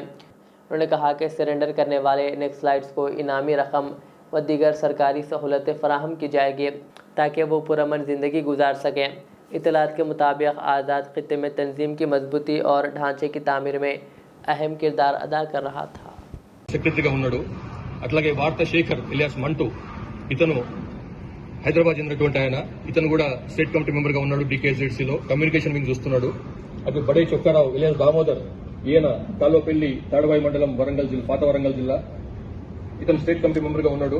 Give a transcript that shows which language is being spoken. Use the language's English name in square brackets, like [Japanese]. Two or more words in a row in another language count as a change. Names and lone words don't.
[Urdu] انہوں نے کہا کہ سرنڈر کرنے والے نیکسلائٹس کو انعامی رقم و دیگر سرکاری سہولتیں فراہم کی جائے گی تاکہ وہ پرامن زندگی گزار سکیں۔ اطلاعات کے مطابق آزاد خطے میں تنظیم کی مضبوطی اور ڈھانچے کی تعمیر میں اہم کردار ادا کر رہا تھا۔ [Telugu] సెక్రటరీగా ఉన్నాడు. అట్లాగే వార్త శేఖర్ ఎలియాస్ మంటూ ఇతను హైదరాబాద్ చెందినటువంటి ఆయన, ఇతను కూడా [English] State Committee Member [Telugu] గా ఉన్నాడు. DKZC లో [English] communication wing [Telugu] చూస్తున్నాడు. అటు బడే చొక్కారావు ఎలియాస్ దామోదర్, ఈయన తాలోపల్లి తాడవాయి మండలం వరంగల్ జిల్లా, పాత వరంగల్ జిల్లా, ఇతను [English] State Committee Member [Telugu] గా ఉన్నాడు.